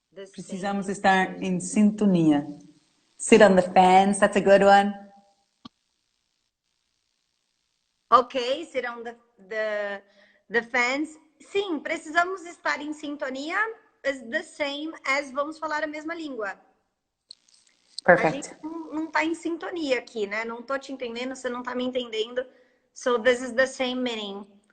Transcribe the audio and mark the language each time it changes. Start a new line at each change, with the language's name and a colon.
Portuguese: Precisamos estar em sintonia.
English: Sit on the fence, that's a good one. Ok, sit on the fence.
Portuguese: Sim, precisamos estar em sintonia.
English: Is the same as
Portuguese: vamos falar a mesma língua.
English: Perfect.
Portuguese: A gente não tá em sintonia aqui, né? Não tô te entendendo, você não tá me entendendo.
English: So this is the same meaning.